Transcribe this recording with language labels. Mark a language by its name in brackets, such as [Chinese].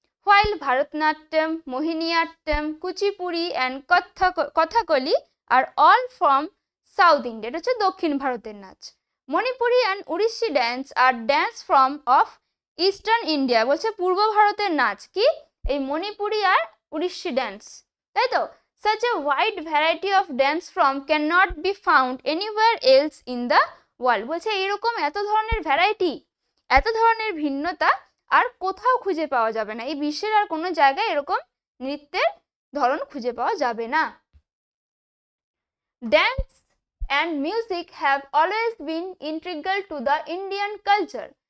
[English] While Bharatanatyam, Mohiniyattam, Kuchipudi and Kathakali are all from south India. [Bangla] এটা হচ্ছে দক্ষিণ ভারতের নাচ। [English] Manipuri and Odissi dance are dance form of eastern India. [Bangla] বলছে পূর্ব ভারতের নাচ কি? এই মণিপুরি আর উড়িষ্যি ড্যান্স, তাই তো। [English] Such a wide variety of dance form cannot be found anywhere else in the world. [Bangla] বলছে এরকম এত ধরনের ভ্যারাইটি, এত ধরনের ভিন্নতা আর কোথাও খুঁজে পাওয়া যাবে না। এই বিশ্বের আর কোনো জায়গায় এরকম নৃত্যের ধরন খুঁজে পাওয়া যাবে না। [English] Dance and music have always been integral to the Indian culture.